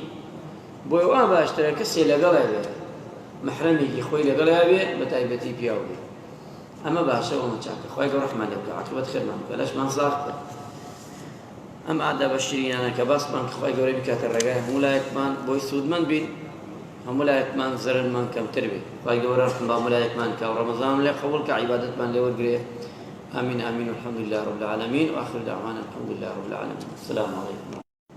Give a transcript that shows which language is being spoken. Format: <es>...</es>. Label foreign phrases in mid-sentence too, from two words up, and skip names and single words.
<ckb>بۆی وا باشترە کەسێ لەگەڵا بێ مەحرەمێکی خۆی لەگەڵا بێ بە تایبەتی پیاو بێ ئەمە باشە ئەمە چاکە خوای گەورە ڕەحمان لێ بکە عاقبەت خێرمان بکە لەشمان ساغ بکە. ئەم ئادا بەشیرینانە کە باسمان کە خوای گەورە بکاتە ڕێگای هەموو لایەکمان بۆی سوودمەند بین هەموو لایەکمان زەرمان کەمتر بێت. خوای گەورە ڕەحم بە هەموو لایەکمان کە و ڕەمەزان لێ قبوڵ کە عیبادەتمان لێ وەرگرێ.</ckb> <ar>آمين آمين والحمد لله رب العالمين وآخر دعوانا الحمد لله رب العالمين. السلام عليكم.</ar>